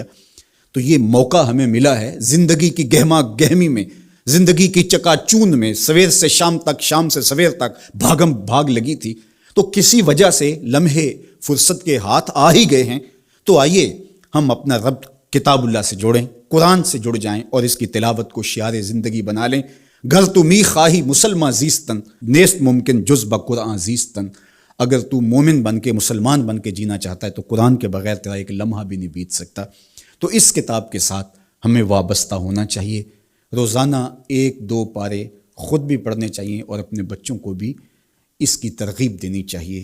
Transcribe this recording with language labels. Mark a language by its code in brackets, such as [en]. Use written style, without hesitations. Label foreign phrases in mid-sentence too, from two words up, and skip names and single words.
[ur] تو یہ موقع ہمیں ملا ہے زندگی کی گہما گہمی میں، زندگی کی چکا چوند میں، سویر سے شام تک، شام سے سویر تک بھاگم بھاگ لگی تھی، تو کسی وجہ سے لمحے فرصت کے ہاتھ آ ہی گئے ہیں، تو آئیے ہم اپنا رب کتاب اللہ سے جوڑیں، قرآن سے جڑ جائیں اور اس کی تلاوت کو شعار زندگی بنا لیں۔ [fa] گر تو می خواہی مسلمان زیستن نیست ممکن جز بقرآن زیستن، [ur] اگر تو مومن بن کے، مسلمان بن کے جینا چاہتا ہے تو قرآن کے بغیر تیرا ایک لمحہ بھی نہیں بیت سکتا۔ تو اس کتاب کے ساتھ ہمیں وابستہ ہونا چاہیے، روزانہ 1-2 پارے خود بھی پڑھنے چاہیے اور اپنے بچوں کو بھی اس کی ترغیب دینی چاہیے۔